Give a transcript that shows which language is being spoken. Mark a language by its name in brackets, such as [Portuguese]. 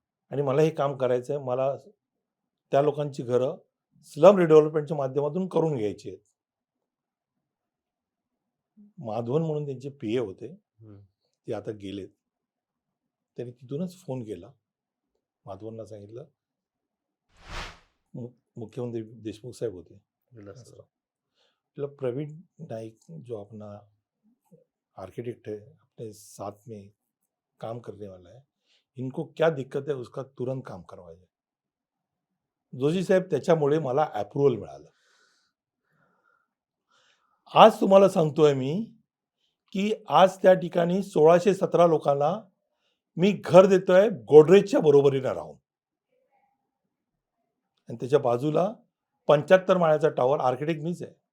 [Marathi] आणि मला हे काम करायचं आहे. मला त्या लोकांची घरं स्लम रिडेव्हलपमेंटच्या माध्यमातून करून घ्यायची आहेत. माधवन म्हणून त्यांचे PA होते, हं. ते आता गेलेत. त्यांनी तिथूनच फोन केला. माधवनला सांगितलं मुख्यमंत्री देशमुख साहेब होते. विलासराव. [Hindi] मतलब प्रवीण नाइक जो अपना आर्किटेक्ट है अपने साथ में काम करने वाला है, इनको क्या दिक्कत है उसका तुरंत काम करवाइए. [Marathi] जोशी साहेब त्याच्यामुळे मला अप्रूव्हल मिळालं. आज तुम्हाला सांगतोय मी की आज त्या ठिकाणी 1617 लोकांना मी घर देतोय गोडरेजच्या बरोबरीने राहून आणि त्याच्या बाजूला 75 माळ्याचा टॉवर आर्किटेक्ट मीच आहे.